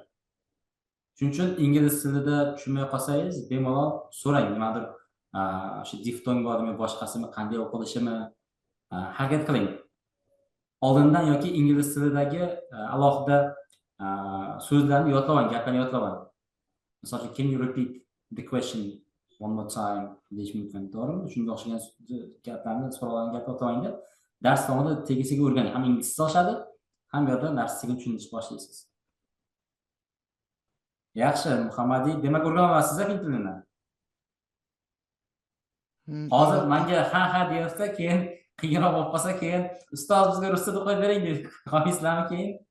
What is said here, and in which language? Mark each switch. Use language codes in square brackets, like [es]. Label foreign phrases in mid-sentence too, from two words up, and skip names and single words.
[uz] Shuning uchun ingliz tilida tushunmay qolsangiz, bemalol so'rang, nimadir o'sha diftong bormi, boshqasimi, qanday o'qilishimi harakat qiling. Oldindan yoki ingliz tilidagi alohida so'zlarni yodlab oling, gaplarni yodlab oling. Masalan, [en] can you repeat the question one more time [uz] deyish mumkin, to'g'rimi? Shunga o'xshagan gaplarni, so'ralgan gapni yodlab oling deb dars davomida tegisiga o'rganing. Ham inglizcha oshadi, ham bu yerda darsni tushunishni boshlaysiz. Yaxshi, Muhammadiy, demak o'rganib olasiz fin tilini. Hozir menga ha deyapsa, keyin qiyinroq bo'lib qolsa, keyin ustoz bizga rus tilida qo'yib bering deb qo'ysizlarmi keyin?